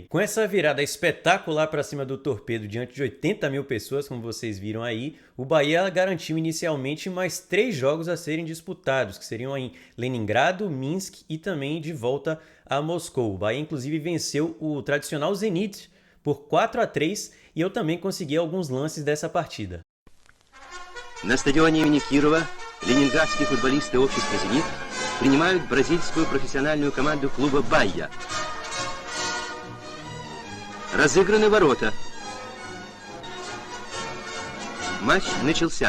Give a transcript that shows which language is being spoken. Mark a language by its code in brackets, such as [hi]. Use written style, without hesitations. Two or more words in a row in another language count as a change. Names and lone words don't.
[pt] Com essa virada espetacular para cima do Torpedo diante de 80 mil pessoas, como vocês viram aí, o Bahia garantiu inicialmente mais 3 jogos a serem disputados, que seriam em Leningrado, Minsk e também de volta a Moscou. O Bahia inclusive venceu o tradicional Zenit por 4-3 e eu também consegui alguns lances dessa partida. [ru] На стадионе имени Кирова ленинградские футболисты общества «Зенит» принимают бразильскую профессиональную команду клуба «Байя». Разыграны ворота. Матч начался.